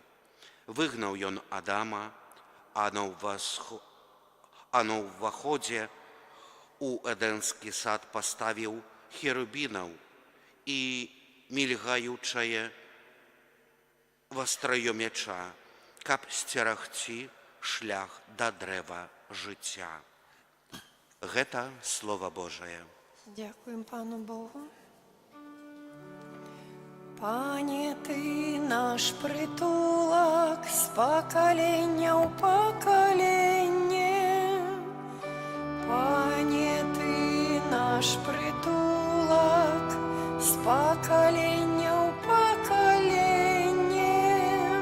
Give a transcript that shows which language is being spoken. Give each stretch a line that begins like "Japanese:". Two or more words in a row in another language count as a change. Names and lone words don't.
Belarusian: Выгнаў ён Адама, а на ўваходзе у Эдэнскі сад паставіў херубінаў і мільгаючае вастрыё мяча, каб сцерагці шлях да дрэва жыцця». Гэта Слова Божае.
Ukrainian: Дякуємо Пану Богу. Пане, Ти наш притулок з покоління у покоління. Пане, Ти наш притулок з покоління у покоління.